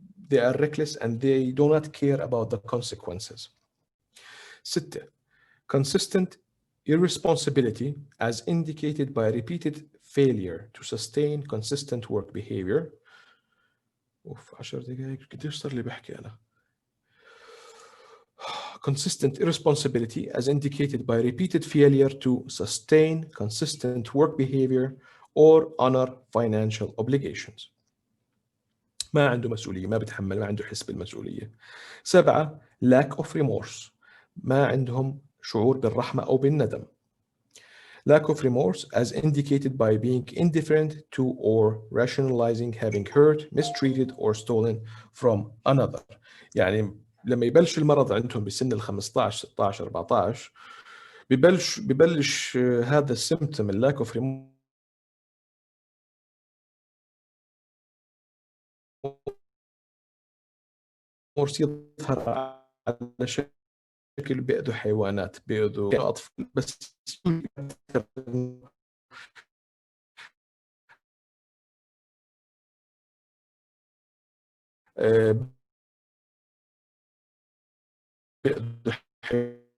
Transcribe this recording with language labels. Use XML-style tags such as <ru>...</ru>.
<en>They are reckless and they do not care about the consequences. 6. Consistent irresponsibility as indicated by repeated failure to sustain consistent work behavior.</en> <ar>اوف 10 دقائق قديش صار لي بحكي انا.</ar> <en>Consistent irresponsibility as indicated by repeated failure to sustain consistent work behavior or honor financial obligations.</en> <ar>ما عنده مسؤولية، ما بتحمل، ما عنده حس بالمسؤولية. 7.</ar> <en>lack of remorse</en> <ar>ما عندهم شعور بالرحمة أو بالندم.</ar> <en>Lack of remorse as indicated by being indifferent to or rationalizing having hurt, mistreated or stolen from another.</en> <ar>يعني لما يبلش المرض عندهم بسن ال 15 16 14 ببلش هذا السيمتوم اللاك اوف ريمورس يظهر على شكل بيأذوا حيوانات، بيأذوا أطفال، بس بيأذوا</ar>